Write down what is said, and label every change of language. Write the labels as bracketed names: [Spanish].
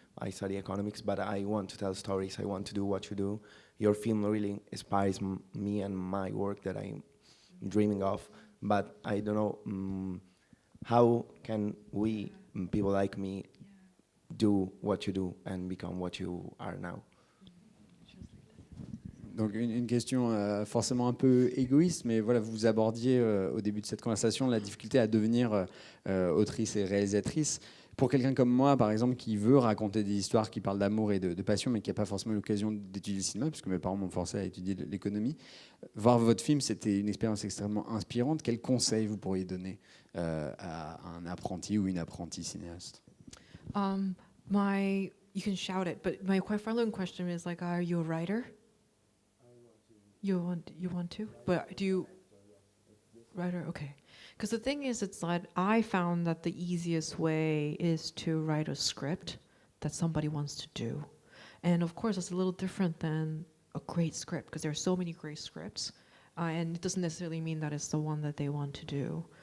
[English] I study economics, but I want to tell stories, I want to do what you do. Your film really inspires me and my work that I'm dreaming of. But I don't know, how can we, people like me, do what you do and become what you are now? [French] Donc une question forcément un peu égoïste, mais voilà, vous abordiez au début de cette conversation la difficulté à devenir autrice et réalisatrice. Pour quelqu'un comme moi, par exemple, qui veut raconter des histoires qui parlent d'amour et de passion, mais qui n'a pas forcément l'occasion d'étudier le cinéma, puisque mes parents m'ont forcé à étudier l'économie, voir votre film, c'était une expérience extrêmement inspirante. Quels conseils vous pourriez donner à un apprenti ou une apprentie cinéaste? [English] You can shout it, but my following question is like, are you a writer? You want to? But do you writer? Okay. Because the thing is, it's like I found that the easiest way is to write a script that somebody wants to do, and of course, it's a little different than a great script because there are so many great scripts, and it doesn't necessarily mean that it's the one that they want to do.